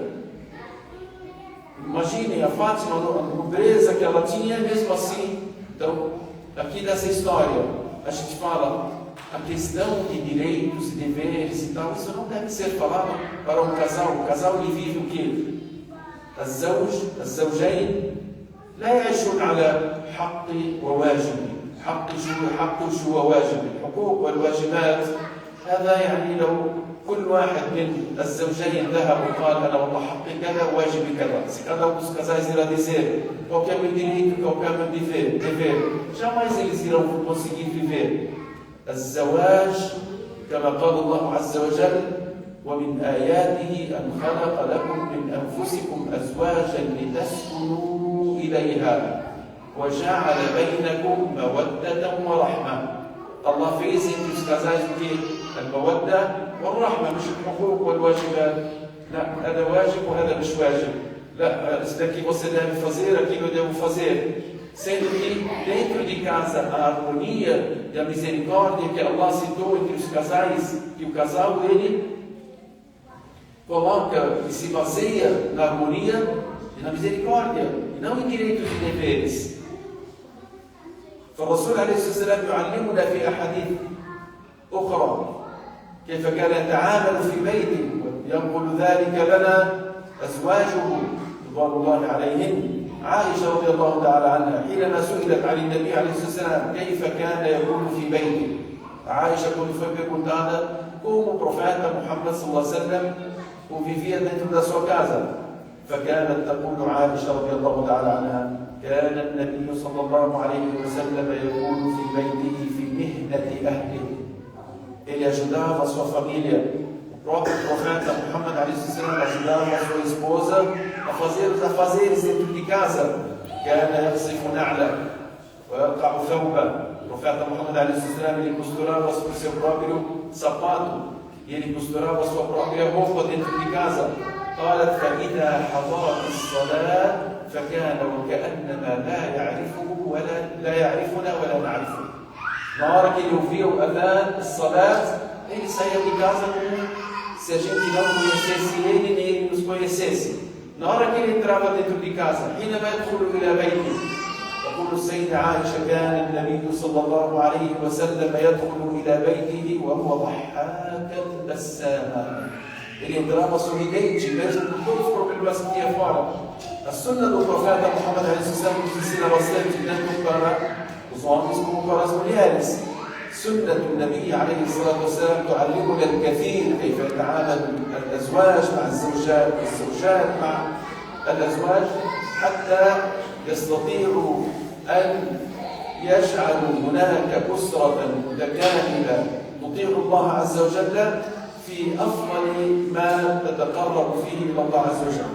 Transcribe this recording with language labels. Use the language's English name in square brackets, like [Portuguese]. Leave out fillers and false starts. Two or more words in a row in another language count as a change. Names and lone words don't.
[Portuguese] Imaginem a Fátima, a nobreza que ela tinha, mesmo assim. Então, aqui nessa história, a gente fala a questão de direitos e deveres e tal. Isso não deve ser falado para um casal. O casal ele vive o quê? [Arabic] الزوجين لا يعيشون على حق وواجب، حق وواجب، الحقوق والواجبات. هذا يعني لو كل واحد من الزوجين ذهب وقال أنا والله حقي كذا وواجبي كذا. [Portuguese] Se cada um dos casais irá dizer qual é o meu direito, qual é o meu dever, jamais eles irão conseguir viver. [Arabic] الزواج كما قال الله عز وجل: ومن آياته أن خلق لكم من أنفسكم أزواجا لتسكنوا إليها وجعل بينكم مودة ورحمة. [Portuguese] الله fez entre os casais o quê? [Arabic] المودة والرحمة، مش الحقوق والواجبات. لا، هذا واجب وهذا مش واجب. لا، [Portuguese] isso daqui você deve fazer, aquilo eu devo fazer. Sendo que dentro de casa a harmonia e a misericórdia que Allah citou entre os casais, e o casal ele coloca e se baseia na harmonia e na misericórdia, e não em direitos e deveres. [Arabic] فالرسول عليه الصلاة والسلام يعلمنا في أحاديث أخرى كيف كان يتعامل في بيته، ينقل ذلك لنا أزواجه رضوان الله عليهن. عائشة رضي الله تعالى عنها حينما سئلت عن النبي عليه الصلاة والسلام كيف كان يكون في بيته، Aisha, [Portuguese] quando foi perguntada como o profeta Muhammad [Arabic] صلى الله عليه وسلم [Portuguese] vivia dentro da sua casa, [Arabic] فكانت تقول عائشة رضي الله تعالى عنها: كان النبي صلى الله عليه وسلم يكون في بيته في مهنة أهله. [Portuguese] Ele ajudava a sua família. O próprio profeta Muhammad ajudava a sua esposa a fazer os afazeres dentro de casa. [Arabic] كان يقصف نعله ويقطع ثوبه. [Portuguese] O profeta Muhammad ele costurava o seu próprio sapato e ele costurava a sua própria roupa dentro de casa. [Arabic] قالت: فإذا حضرت الصلاة فكان وكأنما لا يعرفنا ولا نعرفه. [Portuguese] Na hora que ele ouvia o [Arabic] أذان، صلاة, [Portuguese] ele saía de casa como se a gente não conhecesse ele, nem ele nos conhecesse. Na hora que ele entrava dentro de casa, [Arabic] حينما يدخل إلى بيته، تقول السيدة عائشة: كان النبي صلى الله عليه وسلم يدخل إلى بيته وهو ضحاكا بساما. [Portuguese] Ele entrava sorridente, mesmo com todos os problemas que tinha fora. A sunna do profeta Muhammad nos ensina bastante, tanto para os homens como para as mulheres. [Arabic] سنة النبي عليه الصلاة والسلام تعلمنا الكثير كيف يتعامل الأزواج مع الزوجات والزوجات مع الأزواج حتى يستطيعوا أن يجعلوا هناك أسرة متكاملة تطيع الله عز وجل في أفضل ما تتقرب فيه إلى الله عز وجل.